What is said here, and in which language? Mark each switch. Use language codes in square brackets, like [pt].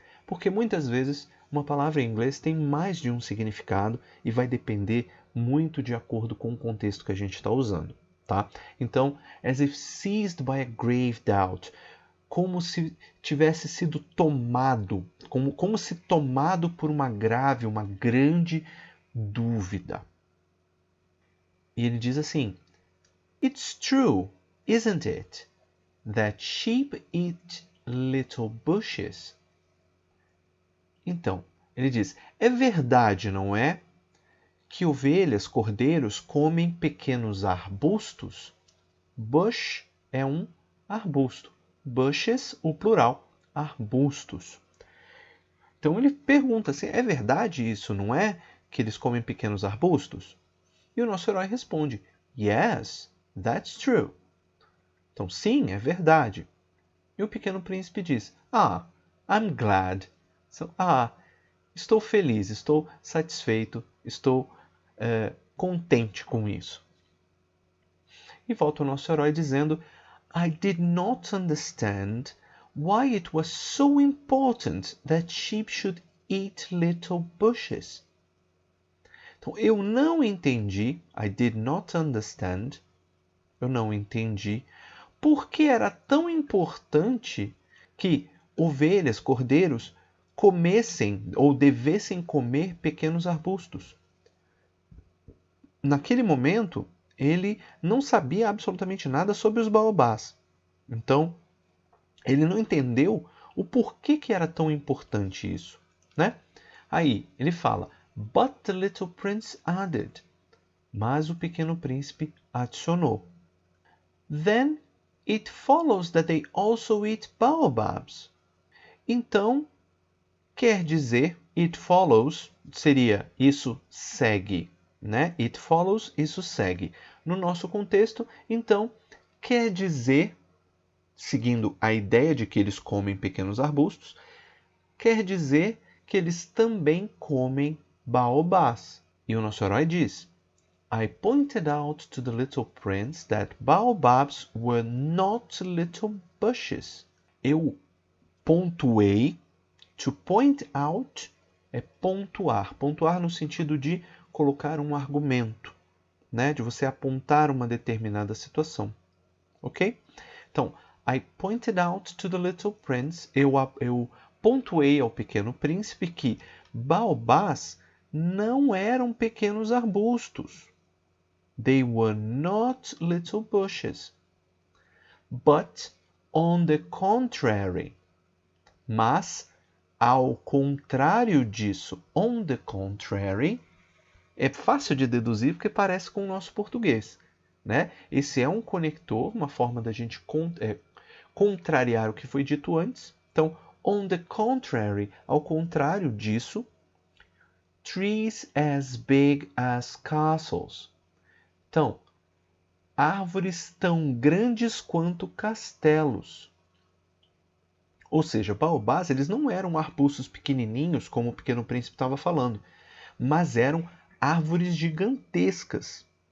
[pt] Porque muitas vezes uma palavra em inglês tem mais de um significado e vai depender muito de acordo com o contexto que a gente está usando. Tá? Então, [en] as if seized by a grave doubt, [pt] como se tivesse sido tomado, como se tomado por uma grande dúvida. E ele diz assim, [en] It's true, isn't it, that sheep eat little bushes? [pt] Então, ele diz, é verdade, não é, que ovelhas, cordeiros comem pequenos arbustos? Bush é um arbusto. Bushes, o plural, arbustos. Então ele pergunta assim, é verdade isso, não é? Que eles comem pequenos arbustos? E o nosso herói responde, [en] Yes, that's true. [pt] Então sim, é verdade. E o Pequeno Príncipe diz, [en] I'm glad. [pt] So, estou feliz, estou satisfeito, estou contente com isso. E volta o nosso herói dizendo, [en] I did not understand why it was so important that sheep should eat little bushes. [pt] Então, eu não entendi, [en] I did not understand, [pt] eu não entendi, por que era tão importante que ovelhas, cordeiros, comessem ou devessem comer pequenos arbustos. naquele momento, ele não sabia absolutamente nada sobre os baobás. Então, ele não entendeu o porquê que era tão importante isso, né? Aí, ele fala, [en] But the little prince added. [pt] Mas o pequeno príncipe adicionou. [en] Then it follows that they also eat baobabs. [pt] Então, quer dizer, [en] it follows [pt] seria isso segue, né? [en] It follows, [pt] isso segue. No nosso contexto, então, quer dizer, seguindo a ideia de que eles comem pequenos arbustos, quer dizer que eles também comem baobás. E o nosso herói diz, [en] I pointed out to the little prince that baobabs were not little bushes. [pt] Eu pontuei. To point out é pontuar. Pontuar no sentido de colocar um argumento, né? De você apontar uma determinada situação. Ok? [en] Então, I pointed out to the little prince. [pt] Eu pontuei ao pequeno príncipe que baobás não eram pequenos arbustos. [en] They were not little bushes. But, on the contrary, [pt] mas, ao contrário disso, [en] on the contrary, [pt] é fácil de deduzir porque parece com o nosso português, né? Esse é um conector, uma forma da gente contrariar o que foi dito antes. [en] Então, on the contrary, [pt] ao contrário disso, [en] trees as big as castles. [pt] Então, árvores tão grandes quanto castelos. Ou seja, baobás, eles não eram arbustos pequenininhos, como o Pequeno Príncipe estava falando, mas eram árvores gigantescas.